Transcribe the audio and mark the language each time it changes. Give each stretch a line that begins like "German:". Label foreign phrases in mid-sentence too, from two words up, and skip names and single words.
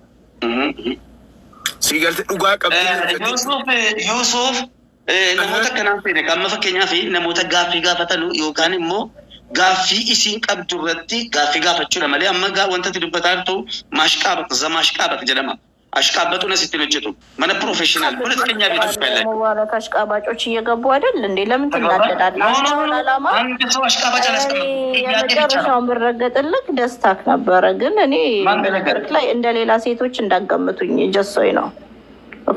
Oromo: Sigalte dhugaa qabdi Yusuf namoota kanaan fedhe amma fakkeenyaaf namoota gaaffii gaafatan yookaan immoo gaaffii isiin qabdu irratti gaaffii gaafachuudha malee amma wanta dubbataa jirtu maashqaabat jedhama.
Amharic: አሽቃበጡን ሲትነጀቱ ማነ ፕሮፌሽናል ፖለቲከኛ ቤት ፈለ ሙባረክ አሽቃባጮች እየገቡ አይደል እንዴ? ለምን ትናደዳለህ? አላማ አንድ ሰው አሽቃባጭ አላስቀምጥ ያመጨረሻውን ብረገጥልክ ደስታክ ነበረ። ግን እኔ መድረክ ላይ እንደሌላ ሴቶች እንዳገምቱኝ ጀሶይ ነው። ኦኬ